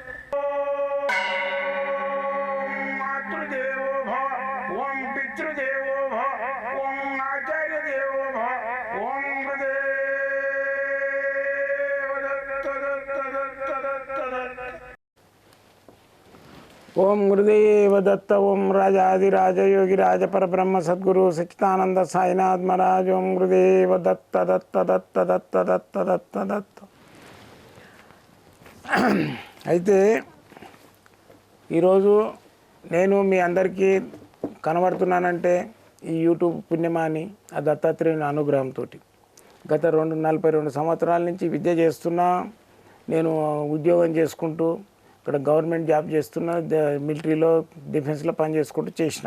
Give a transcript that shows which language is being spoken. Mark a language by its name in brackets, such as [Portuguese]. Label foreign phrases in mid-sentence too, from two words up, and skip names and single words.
[Sanskrit] ओम मातृदेवो भव ओम पितृदेवो भव ओम आचार्य देवो भव ओम गुरुदेव दत्त दत्त दत्त दत्त दत्त ओम गुरुदेव दत्त ओम राजाधिराज योगिराज परब्रह्म सद्गुरु सच्चिदानंद साईनाथ महाराज ओम गुरुदेव दत्त दत्त दत्त दत्त दत्त दत्त दत्त. [Telugu] అయితే ఈరోజు నేను మీ అందరికీ కనబడుతున్నానంటే ఈ యూట్యూబ్ పుణ్యమాని ఆ దత్తాత్రేయుని అనుగ్రహంతో. గత 42 సంవత్సరాల నుంచి విద్య చేస్తున్నా, నేను ఉద్యోగం చేసుకుంటూ ఇక్కడ [English] government job [Telugu] చేస్తున్నా, మిలిటరీలో డిఫెన్స్లో పని చేసుకుంటూ చేసిన.